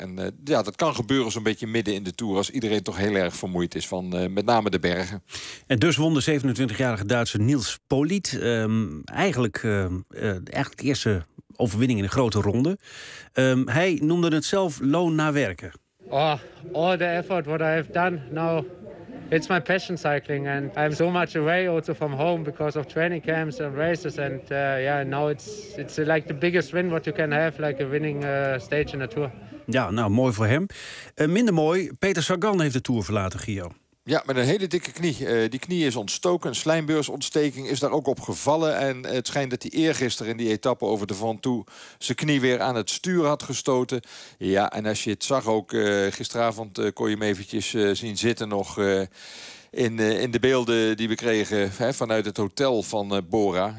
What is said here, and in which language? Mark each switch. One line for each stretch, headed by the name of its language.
Dutch: En ja, dat kan gebeuren zo'n beetje midden in de Tour, als iedereen toch heel erg vermoeid is van met name de bergen. En dus won de 27-jarige Duitse Niels Poliet eigenlijk de eerste overwinning in een grote ronde. Hij noemde het zelf loon na werken.
English: Oh, all the effort what I have done now. It's my passion cycling and I'm so much away also from home because of training camps and races and now it's like the biggest win what you can have, like a winning stage in a Tour.
Dutch: Ja, nou, mooi voor hem. Minder mooi, Peter Sagan heeft de Tour verlaten, Gio. Ja, met een hele dikke knie. Die knie is ontstoken. Een slijmbeursontsteking is daar ook op gevallen. En het schijnt dat hij eergisteren in die etappe over de Ventoux zijn knie weer aan het stuur had gestoten. Ja, en als je het zag ook gisteravond kon je hem eventjes zien zitten nog in de beelden die we kregen vanuit het hotel van Bora.